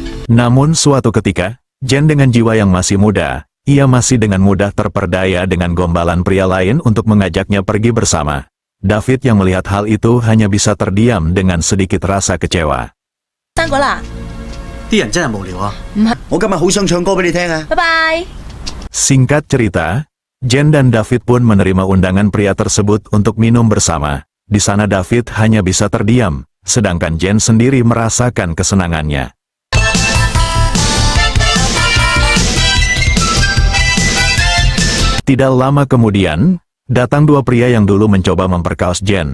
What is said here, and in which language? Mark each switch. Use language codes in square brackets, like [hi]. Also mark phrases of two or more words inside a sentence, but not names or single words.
[id] Namun suatu ketika, Jen dengan jiwa yang masih muda, ia masih dengan mudah terperdaya dengan gombalan pria lain untuk mengajaknya pergi bersama. David yang melihat hal itu hanya bisa terdiam dengan sedikit rasa kecewa. [yue] 生果啦，啲人真係無聊啊！唔係，我今日好想唱歌俾你聽啊！拜拜。 [id] Singkat cerita, Jen dan David pun menerima undangan pria tersebut untuk minum bersama. Di sana David hanya bisa terdiam, sedangkan Jen sendiri merasakan kesenangannya. Tidak lama kemudian, datang dua pria yang dulu mencoba memperkaos Jen.